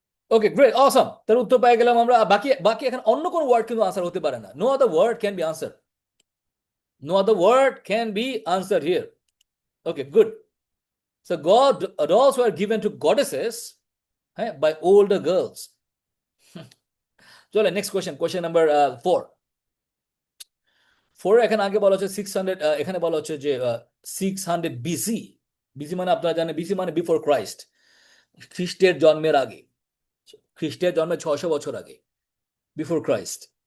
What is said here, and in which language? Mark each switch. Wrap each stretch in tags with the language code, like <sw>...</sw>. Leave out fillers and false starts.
<bn>ওকে, great, অসম। তার উত্তর পেয়ে গেলাম আমরা। বাকি বাকি এখন অন্য কোনো ওয়ার্ড কিন্তু আনসার হতে পারে না।</bn> <en>No other word can be answer, no other word can be answer here.</en> <bn>Okay, good.</bn> <en>So god dolls were given to goddesses, হ্যাঁ, by older girls.</en> <bn>চলে নেক্সট কোয়েশ্চেন, কোয়েশ্চেন নাম্বার 4। এখানে আগে বলা হচ্ছে 600, এখানে বলা হচ্ছে যে 600 বিসি। বিসি মানে আপনারা জানেন, বিসি মানে বিফোর ক্রাইস্ট, খ্রিস্টের জন্মের আগে, খ্রিস্টের জন্মের 600 বছর আগে, বিফোর ক্রাইস্ট।</bn>